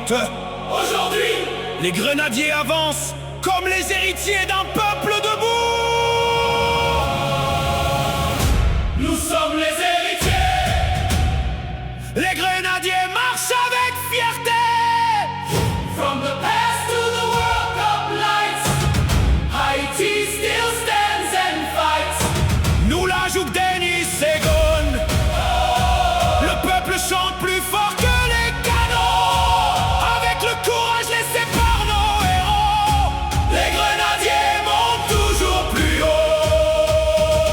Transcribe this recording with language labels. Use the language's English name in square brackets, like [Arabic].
[French] Aujourd'hui, Les grenadiers avancent comme les héritiers d'un peuple debout. nous sommes les héritiers. Les grenadiers marchent avec fierté. [English] From the past to the World Cup lights, Haiti still stands and fights. [French] Nous la jouent Denis Segon. Le peuple chante plus fort que les canons, avec le courage laissé par nos héros. Les grenadiers montent toujours plus haut.